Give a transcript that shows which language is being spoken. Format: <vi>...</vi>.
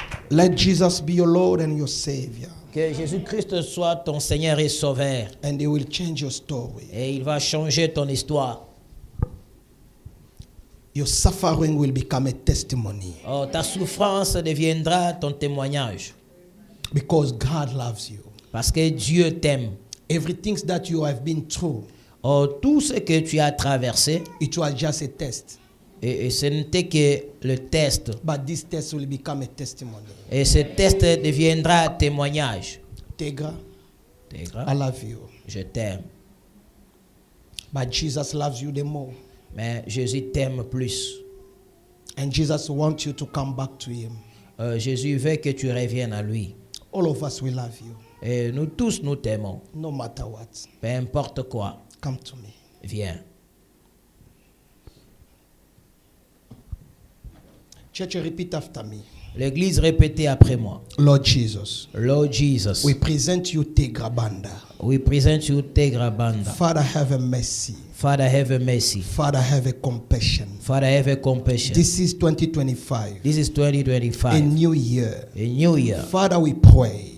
<en>Let Jesus be your Lord and your Savior.</en> <fr>Que Jésus-Christ soit ton Seigneur et Sauveur.</fr> <en>And He will change your story.</en> <fr>Et il va changer ton histoire.</fr> <en>Your suffering will become a testimony.</en> <fr>Oh, ta souffrance deviendra ton témoignage.</fr> <en>Because God loves you.</en> <fr>Parce que Dieu t'aime.</fr> <en>Everything that you have been through.</en> <fr>Oh, tout ce que tu as traversé.</fr> <en>It was just a test.</en> <fr>Et ce n'était que le test.</fr> <en>But this test will become a testimony.</en> <fr>Et ce test deviendra témoignage.</fr> <en>Tegra, I love you.</en> <fr>Je t'aime.</fr> <en>But Jesus loves you the more.</en> <fr>Mais Jésus t'aime plus.</fr> <en>And Jesus wants you to come back to Him.</en> <fr>Jésus veut que tu reviennes à lui.</fr> <en>All of us, we love you.</en> <fr>Et nous tous, nous t'aimons.</fr> <en>No matter what.</en> <fr>Peu importe quoi.</fr> <en>Come to me.</en> <fr>Viens.</fr> <en>Church, repeat after me.</en> <fr>L'église répétait après moi.</fr> <en>Lord Jesus. Lord Jesus. We present you Tegra Banda. We present you Tegra Banda. Father, have a mercy. Father, have a mercy. Father, have a compassion. Father, have a compassion. This is 2025. This is 2025. A new year. A new year. Father, we pray.</en>